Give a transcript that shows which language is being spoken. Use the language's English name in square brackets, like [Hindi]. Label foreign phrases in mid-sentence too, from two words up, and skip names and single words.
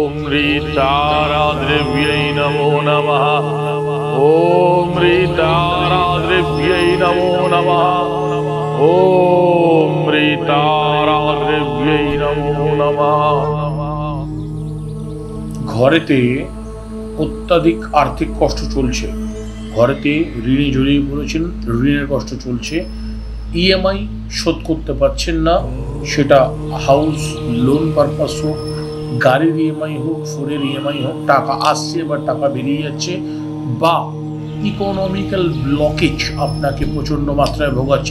[Sanskrit] ह्रीं नमो नमः। ॐ ह्रीं नमो नमः। ॐ ह्रीं नमो नमः। [Bangla] ঘরেতে অত্যাধিক আর্থিক কষ্ট চলছে, ঘরেতে ঋণে জড়িয়ে পড়েছেন, ঋণের কষ্ট চলছে, ইএমআই শোধ করতে পারছেন না, সেটা [English] house loan [Bangla] পারপাস হোক, গাড়ির ইএমআই হোক, ফোনের ইএমআই হোক, টাকা আসছে বা টাকা বেরিয়ে যাচ্ছে, বা [English] economical blockage [Bangla] আপনাকে প্রচণ্ড মাত্রায় ভোগাচ্ছে।